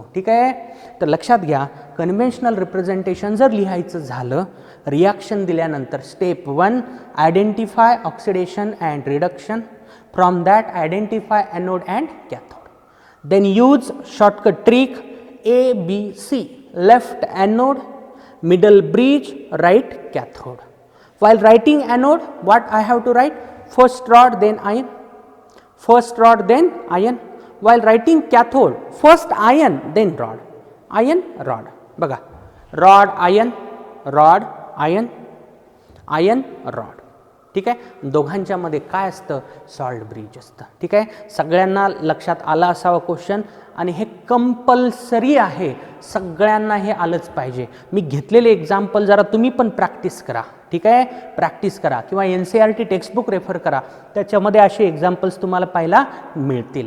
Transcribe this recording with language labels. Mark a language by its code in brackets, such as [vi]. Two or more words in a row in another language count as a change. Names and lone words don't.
[mr] ठीक आहे, तर लक्षात घ्या, [en] conventional representation [mr] जर लिहायचं झालं, रिॲक्शन दिल्यानंतर [en] step 1 identify oxidation and reduction. from that identify anode and cathode. then use shortcut trick ABC. left anode, middle bridge, right cathode. While writing anode, what I have to write? First rod then ion, first rod then ion. While writing cathode, first ion then rod, ion rod. बघा, rod ion, rod ion, ion rod. [mr] ठीक आहे, दोघांच्या मध्ये काय असतं, [en] salt bridge [mr] असतं. ठीक आहे, सगळ्यांना लक्षात आला असावा क्वेश्चन, आणि हे कंपल्सरी आहे, सगळ्यांना हे आलंच पाहिजे. मी घेतलेले एक्झाम्पल जरा तुम्ही पण प्रॅक्टिस करा. ठीक आहे, प्रॅक्टिस करा किंवा NCERT [en] textbook refer [mr] करा, त्याच्यामध्ये असे एक्झाम्पल्स तुम्हाला पाहायला मिळतील.